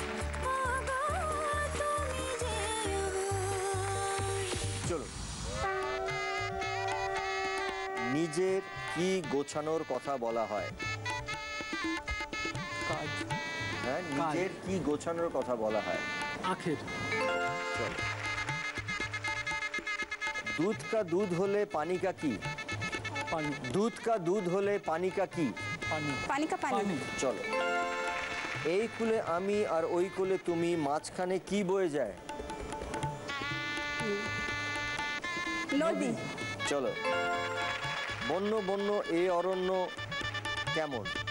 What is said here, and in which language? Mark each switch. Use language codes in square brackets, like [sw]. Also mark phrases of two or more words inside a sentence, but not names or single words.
[bn] চলো। নিজের কি গোছানোর কথা বলা হয়? হ্যাঁ, নিজের কি গোছানোর কথা বলা হয়? আখের। চলো। [hi] दूध का दूध होले पानी का की? पानी। दूध का दूध होले पानी का की? पानी। पानी का पानी। [bn] চলো। এই কুলে আমি আর ওই কুলে তুমি, মাঝখানে কি বয়ে যায়? নদী। চলো। বন্য বন্য এই অরণ্য কেমন?